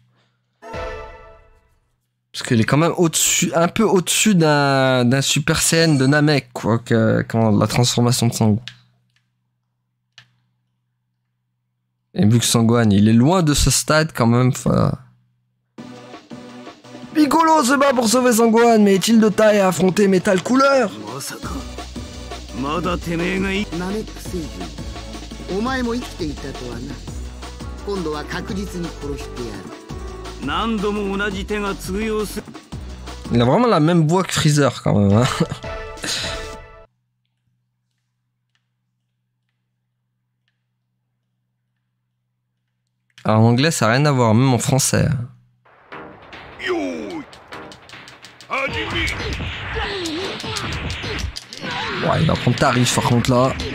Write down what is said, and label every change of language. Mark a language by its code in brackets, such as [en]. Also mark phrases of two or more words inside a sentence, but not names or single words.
[fr] Parce qu'il est quand même au-dessus, un peu au-dessus d'un Super Saiyan de Namek quoi, quand la transformation de Sangoku. Et vu que Sangohan il est loin de ce stade quand même, Piccolo se bat pour sauver Sangohan, mais est-il de taille à affronter Metal Couleur? [ja] ナメック星人、お前も生きていたとはな。今度は確実に殺してやる。何度も同じ手が通用する。 [fr] Il a vraiment la même voix que Freezer quand même, hein. Alors, en anglais ça n'a rien à voir, même en français. Ouais, il va prendre tarif par contre là.